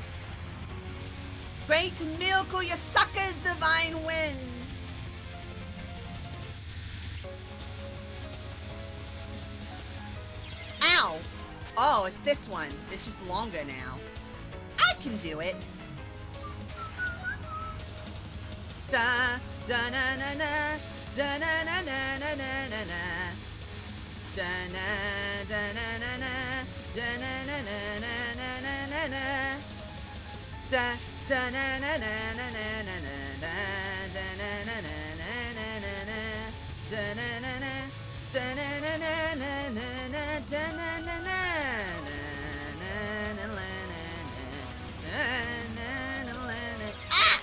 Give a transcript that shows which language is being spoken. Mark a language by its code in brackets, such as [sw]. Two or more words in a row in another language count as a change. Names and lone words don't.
[en] Great miracle, you suckers, divine wind. Ow! Oh, it's this one. It's just longer now. I can do it. Da da na na na da na na na na na na na da na da na na na da na na na na na na na da da na na na na na na na da na na na na na na na da na na na da na na na na na na da na na na na. Ah!